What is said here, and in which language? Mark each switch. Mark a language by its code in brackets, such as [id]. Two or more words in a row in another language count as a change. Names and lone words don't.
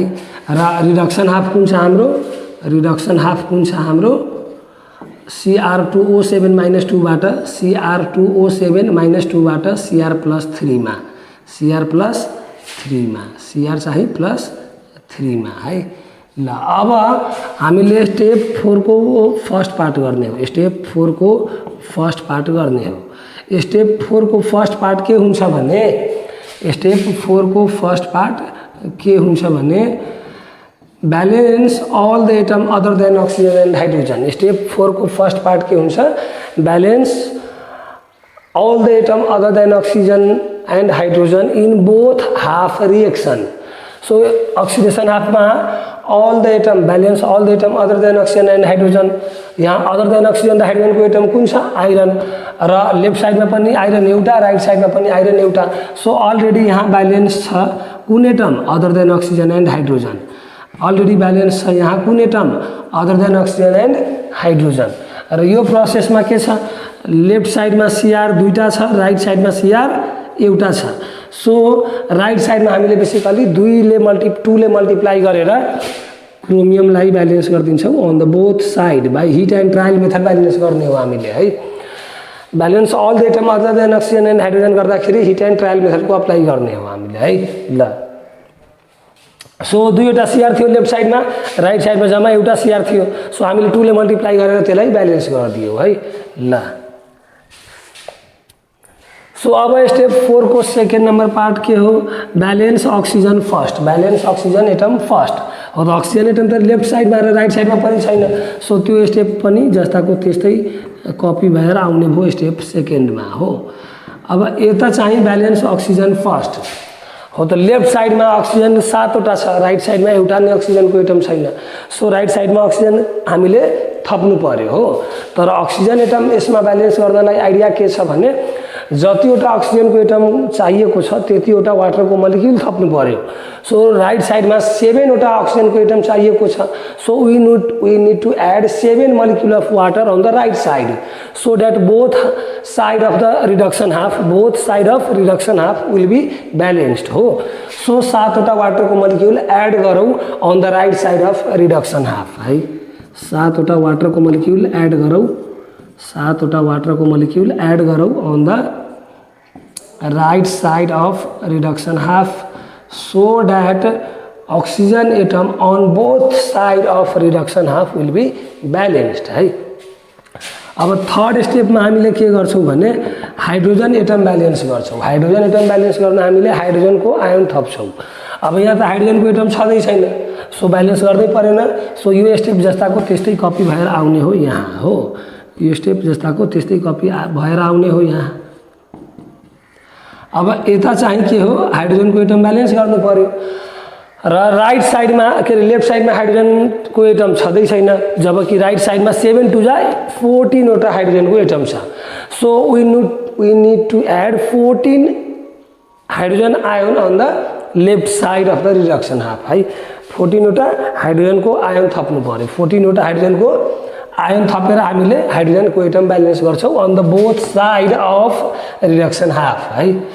[ne] र [en] reduction half [ne] कुन छ हाम्रो, [en] reduction half [ne] कुन छ हाम्रो Cr2O7 - 2 बाट Cr2O7 - 2 बाट Cr+3 मा, Cr+3 मा, Cr चाहिँ +3 मा है। ल अब हामीले स्टेप 4 को [en] first part [ne] गर्ने हो, स्टेप 4 को [en] first part [ne] गर्ने हो। स्टेप 4 को [en] first part [ne] के हुन्छ भने, स्टेप 4 को [en] first part [ne] के हुन्छ भने [en] balance all the atom other than oxygen and hydrogen. [ne] स्टेप 4 को [en] first part [ne] के हुन्छ [en] balance all the atom other than oxygen and hydrogen in both half reaction. [ne] सो [en] oxidation half [ne] में [en] all the atom balance all the atom other than oxygen and hydrogen, [ne] यहाँ [en] other than oxygen [ne] र हाइड्रोजन को एटम कुन छ आइरन, र [en] left side [ne] में पनि आइरन एउटा [en] right side [ne] में पनि आइरन एउटा। सो अलरेडी यहाँ बैलेंस छ कुन एटम [en] other than oxygen and hydrogen, [ne] अलरेडी बैलेंस छ यहाँ कुन एटम [en] other than oxygen and hydrogen. [ne] र यो प्रोसेस में के छ [en] left side [ne] में Cr दुईटा छ, [en] right side [ne] में Cr एउटा छ। सो [en] right side [ne] में हामीले बेसिकली 2 ले मल्टिप्लाई गरेर क्रोमियमलाई बैलेंस गरिदिन्छौँ [en] on the both side by hit and trial method [ne] बैलेंस गर्ने हो हामीले है। [en] balance all the atom other than oxygen and hydrogen [ne] गर्दाखेरि [en] hit and trial method [ne] को अप्लाई गर्ने हो हामीले है। ल सो दुईवटा Cr थियो [en] left side [ne] में, [en] right side [ne] में जम्मा एउटा Cr थियो। सो हामीले 2 ले मल्टिप्लाई गरेर त्यसलाई बैलेंस गरिदियो है। ल सो अब स्टेप 4 को [en] second number part [ne] के हो [en] balance oxygen first, balance oxygen atom first [ne] हो। तो [en] oxygen atom [ne] तो [en] left side [ne] में [en] right side [ne] में पनि छैन। सो त्यो स्टेप पनि जस्ताको त्यस्तै कपी भएर आउने भयो [en] step second [ne] में हो। अब यता चाहिँ [en] balance oxygen first [ne] हो। तो [en] left side [ne] में ऑक्सीजन 7वटा छ, [en] right side [ne] में एउटा नै ऑक्सीजन को एटम छैन। सो [en] right side [ne] में ऑक्सीजन हामीले थप्नु पर्यो हो। तर [en] oxygen atom [ne] यसमा बैलेंस गर्नलाई आइडिया के छ भने जतिवटा ऑक्सीजन को एटम चाहिएको छ त्यतिवटा वाटर को मलिक्यूल थप्नु पर्यो। सो [en] right side [ne] में 7वटा ऑक्सीजन को एटम चाहिएको छ। [en] so we need to add 7 molecule of water on the right side so that both side of the reduction half will be balanced हो। [ne] सो 7वटा वाटर को मलिक्यूल एड गरौँ [en] on the right side of reduction half [ne] है। 7वटा वाटर को मलिक्यूल एड गरौँ, 7वटा वाटर को मलिक्यूल एड गरौँ [en] on the right side of reduction half so that oxygen atom on both side of reduction half will be balanced [ne] है। अब [en] third step [ne] में हामीले के गर्छौं भने [en] hydrogen atom [ne] बैलेंस गर्छौं। [en] hydrogen atom [ne] बैलेंस गर्न हामीले हाइड्रोजन को आयन थप्छौं। अब यहाँ त हाइड्रोजन को एटम छँदै छैन, सो बैलेंस गर्दै परेन। सो यो स्टेप जस्ताको त्यस्तै कपी भएर आउने हो यहाँ हो। यो स्टेप जस्ताको त्यस्तै कपी भएर आउने हो यहाँ। अब यता चाहिँ के हो हाइड्रोजन को एटम बैलेंस गर्नु पर्यो र [en] right side [ne] में के [en] left side [ne] में हाइड्रोजन को एटम छँदै छैन, जबकि [en] right side [ne] में 7 2 14वटा हाइड्रोजन को एटम छ। [en] so we need to add 14 hydrogen ion on the left side of the reduction half है। [ne] 14वटा हाइड्रोजन को आयन थप्नु पर्यो। 14वटा हाइड्रोजन को आयन थपेर हामीले हाइड्रोजन को एटम बैलेंस गर्छौं [en] on the both side of reduction half [ne] है।